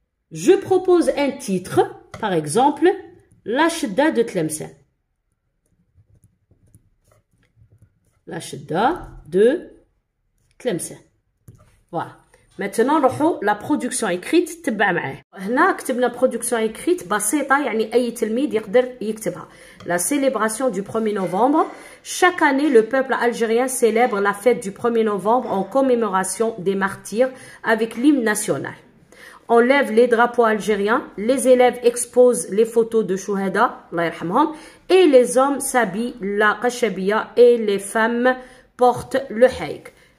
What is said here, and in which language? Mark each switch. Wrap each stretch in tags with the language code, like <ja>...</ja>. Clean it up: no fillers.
<fr>Je propose un titre, par exemple, La Chedda de Tlemcen. La Chedda de Tlemcen. Voilà. Maintenant,</fr> <ar>نروحو</ar> <fr>la production écrite</fr> <ar>تبع معاه. هنا كتبنا</ar> <fr>production écrite</fr> <ar>بسيطة يعني أي تلميذ يقدر يكتبها.</ar> <fr>La célébration du 1er novembre. Chaque année, le peuple algérien célèbre la fête du 1er novembre en commémoration des martyrs avec l'hymne national. On lève les drapeaux algériens, les élèves exposent les photos de Chouhada,</fr> <ar>Allah yarhamhom,</ar> <fr>et les hommes s'habillent la qashabia et les femmes portent le haïk.</fr>